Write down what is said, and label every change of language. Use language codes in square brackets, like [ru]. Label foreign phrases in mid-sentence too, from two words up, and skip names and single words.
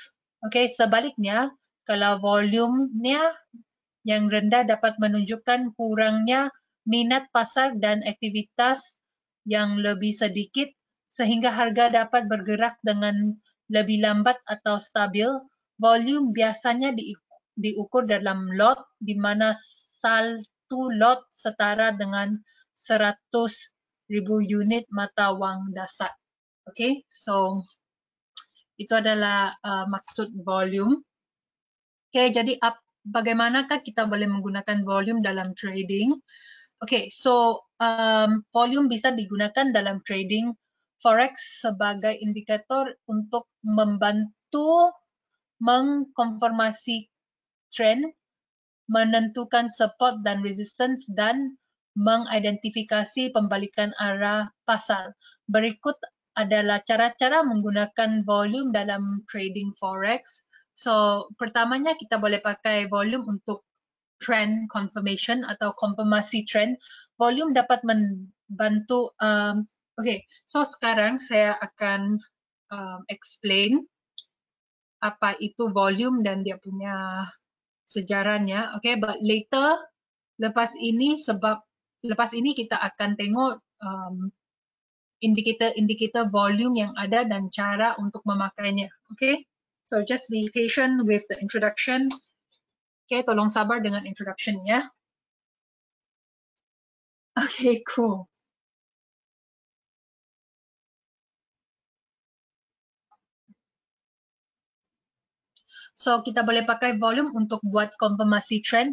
[id] Okay, sebaliknya, kalau volumenya yang rendah dapat menunjukkan kurangnya minat pasar dan aktivitas yang lebih sedikit, sehingga harga dapat bergerak dengan lebih lambat atau stabil. Volume biasanya diukur dalam lot, [ms] di mana satu lot setara dengan 100,000 unit mata wang dasar. [en] Okay, so [ms] itu adalah maksud volume. Okay, jadi bagaimanakah kita boleh menggunakan volume dalam trading? [en] Okay, so [id] volume bisa digunakan dalam [en] trading forex [id] sebagai indikator untuk membantu mengkonfirmasi trend, menentukan support dan resistance, dan mengidentifikasi pembalikan arah pasar. Berikut adalah cara-cara menggunakan volume dalam [en] trading forex. [ms] So, pertamanya kita boleh pakai volume untuk [en] trend confirmation [ms] atau konfirmasi trend. Volume dapat membantu. [en] Okay, so [ms] sekarang saya akan explain apa itu volume dan dia punya sejarahnya. [en] Okay, but later [ms] lepas ini kita akan tengok indikator volume yang ada dan cara untuk memakainya. [en] Okay, so just be patient with the introduction. [ms] Okay, tolong sabar dengan introduction-nya. [en] Okay, cool. [ms] So, kita boleh pakai volume untuk buat konfirmasi trend.